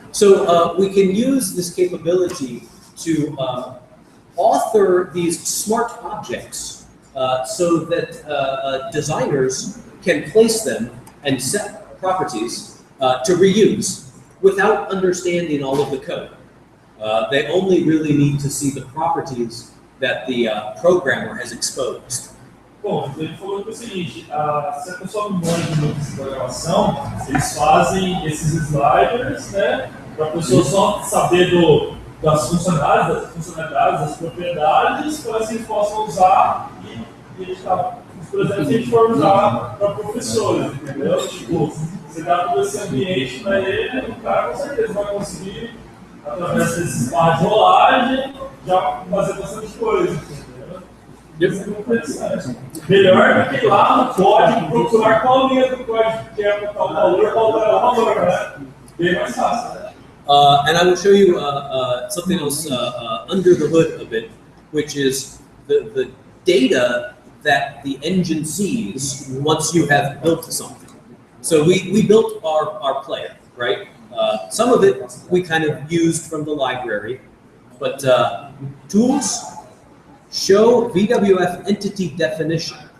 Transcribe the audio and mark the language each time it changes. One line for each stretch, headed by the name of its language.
English: So we can use this capability to author these smart objects so that designers can place them and set properties to reuse without understanding all of the code. They only really need to see the properties that the programmer has exposed.
Portuguese: Bom, ele falou que é o seguinte, se a pessoa não manja muito de programação, eles fazem esses sliders, né, para a pessoa só saber das funcionalidades, das propriedades, para que eles possam usar e editar. Por exemplo, se a gente for usar para professores, entendeu? Tipo, você dá todo esse ambiente para ele, o cara com certeza vai conseguir, através desses barras de rolagem, já fazer bastante coisa, entendeu? Isso é muito interessante. Melhor do que ir lá no código, procurar qual linha do código que é tal valor, né? Bem mais fácil, né?
English: And I will show you something else under the hood a bit, which is the data that the engine sees once you have built something. So we built our player, right? Some of it we kind of used from the library, but tools, show VWF entity definition.